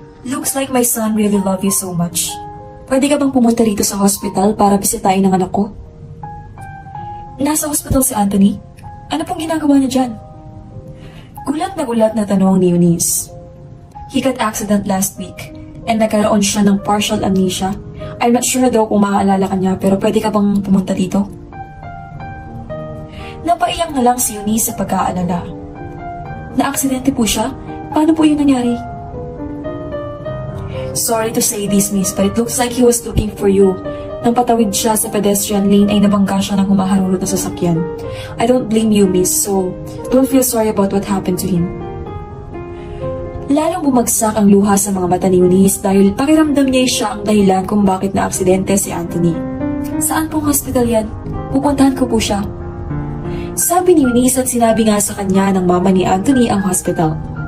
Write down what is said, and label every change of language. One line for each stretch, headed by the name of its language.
English: Looks like my son really love you so much.
Filipino: Pwede ka bang pumunta rito sa hospital para bisitahin ang anak ko? Nasa hospital si Anthony? Ano pong ginagawa niya dyan? Gulat na tanong ni Eunice.
English: He got accident last week and
Filipino: nagkaroon siya ng
English: partial amnesia. I'm not sure
Filipino: daw kung maaalala ka niya pero pwede ka bang pumunta dito? Napaiyak na lang si Eunice sa pag-aalala. Na-aksidente po siya? Paano po yun nangyari?
English: Sorry to say this, miss, but it looks like he was looking for you.
Filipino: Nang patawid siya sa pedestrian lane ay nabangga siya ng humaharulot na sasakyan.
English: I don't blame you, miss, so don't feel sorry about what happened to him.
Filipino: Lalong bumagsak ang luha sa mga mata ni Eunice dahil pakiramdam niya siya ang dahilan kung bakit na-aksidente si Anthony. Saan pong hospital yan? Pupuntahan ko po siya. Sabi ni Eunice at sinabi nga sa kanya ng mama ni Anthony ang hospital.